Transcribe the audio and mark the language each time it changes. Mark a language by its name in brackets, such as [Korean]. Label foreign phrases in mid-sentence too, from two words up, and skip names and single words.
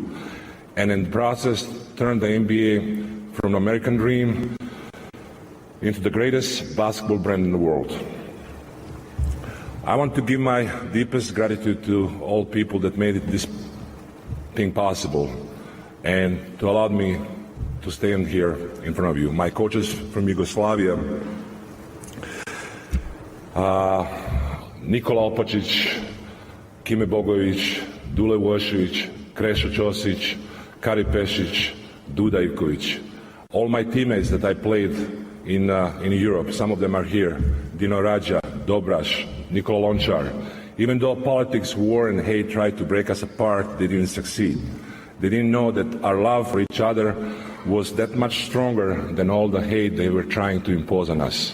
[English] And in the process, turn the NBA from an American dream into the greatest basketball brand in the world. I want to give my deepest gratitude to all people that made this thing possible and to allow me to stand here in front of you. My coaches from Yugoslavia, Nikola Opačić, Kime Bogović, Dule Vošević, Krešo Ćosić, Kari Pešić, Duda Ivković. All my teammates that I played in Europe, some of them are here. Dino Radja, Dobraš, Nikola Lončar. Even though politics, war, and hate tried to break us apart, they didn't succeed. They didn't know that our love for each other was that much stronger than all the hate they were trying to impose on us.